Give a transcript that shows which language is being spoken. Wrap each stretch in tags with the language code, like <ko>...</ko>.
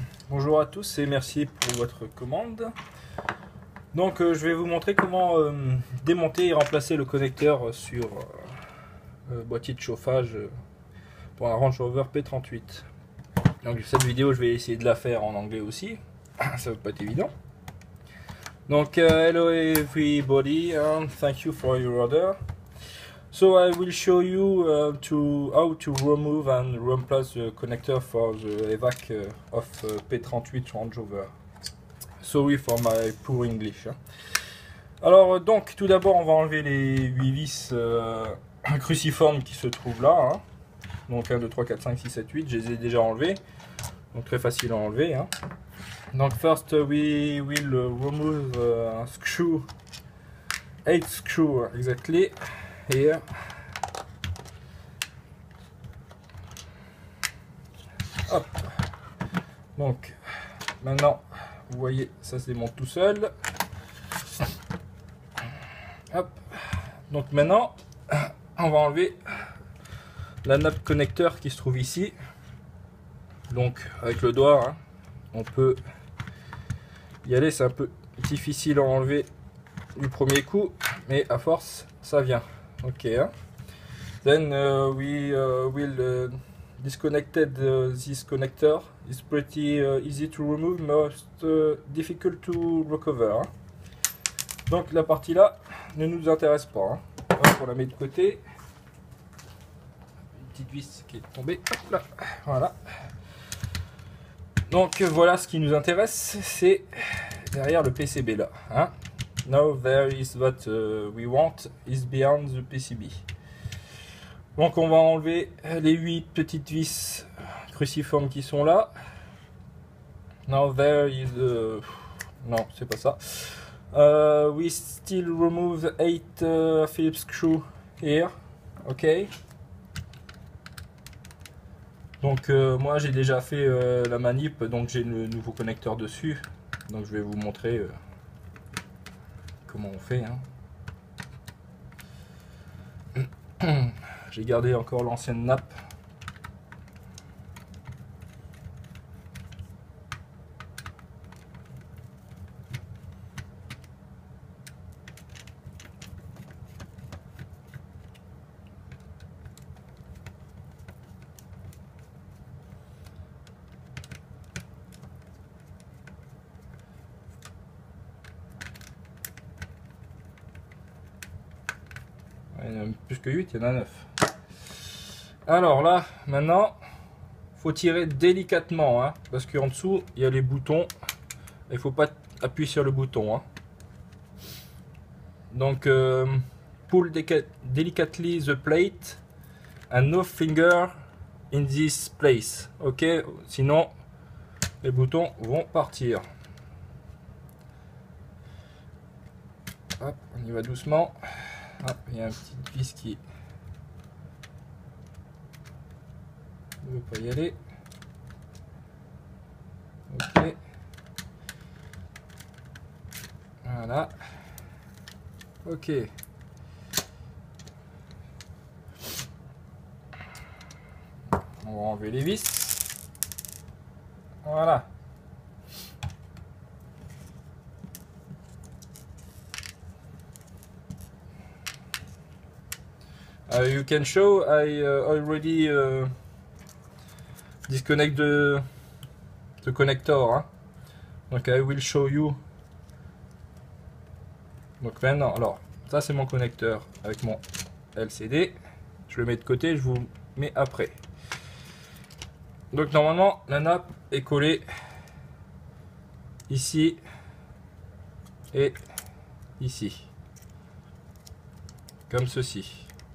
<fr>Bonjour à tous et merci pour votre commande. Donc je vais vous montrer comment démonter et remplacer le connecteur sur le boîtier de chauffage pour un Range Rover P38. Donc cette vidéo je vais essayer de la faire en anglais aussi, ça va pas être évident.</fr> <en>Donc hello everybody and thank you for your order. So I will show you how to remove and replace the connector for the EVAC of P38 Range Rover. Sorry for my poor English.</en> <fr>Alors donc tout d'abord on va enlever les 8 vis cruciformes qui se trouvent là. Hein. Donc 1, 2, 3, 4, 5, 6, 7, 8, je les ai déjà enlevés. Donc très facile à enlever. Hein.</fr> <en>Donc first we will remove screw, 8 screw exactly. Here. Hop.</en> <fr>Donc maintenant vous voyez ça se démonte tout seul. Hop. Donc maintenant on va enlever la nappe connecteur qui se trouve ici. Donc avec le doigt hein, on peut y aller, c'est un peu difficile à enlever du premier coup mais à force ça vient.</fr> <en>Okay, then we will disconnected this connector. It's pretty easy to remove, most difficult to recover. Hein.</en> <fr>Donc la partie là ne nous intéresse pas. Hein. Hop, on la met de côté. Une petite vis qui est tombée. Hop là, voilà. Donc voilà ce qui nous intéresse, c'est derrière le PCB là. Hein.</fr> <en>Now there is what we want is beyond the PCB.</en> <fr>Donc on va enlever les 8 petites vis cruciformes qui sont là.</fr> <en>Now there is</en> <fr>non c'est pas ça.</fr> <en>We still remove 8 Phillips screw here. Ok.</en> <fr>Donc moi j'ai déjà fait la manip, donc j'ai le nouveau connecteur dessus. Donc je vais vous montrer comment on fait. Hein. J'ai gardé encore l'ancienne nappe. Il y en a plus que 8, il y en a 9. Alors là, maintenant, faut tirer délicatement, hein, parce qu'en dessous, il y a les boutons. Il faut pas appuyer sur le bouton. Hein.</fr> <en>Donc, pull delicately the plate and no finger in this place.</en> <fr>Ok, sinon les boutons vont partir. Hop, on y va doucement. Hop, il y a un petit vis qui ne veut pas y aller. Ok. Voilà. Ok. On va enlever les vis. Voilà.</fr> <en>You can show I already disconnect the connector. Hein. Donc I will show you.</en> <fr>Donc maintenant, alors ça c'est mon connecteur avec mon LCD. Je le mets de côté, je vous mets après. Donc normalement la nappe est collée ici et ici, comme ceci.</fr>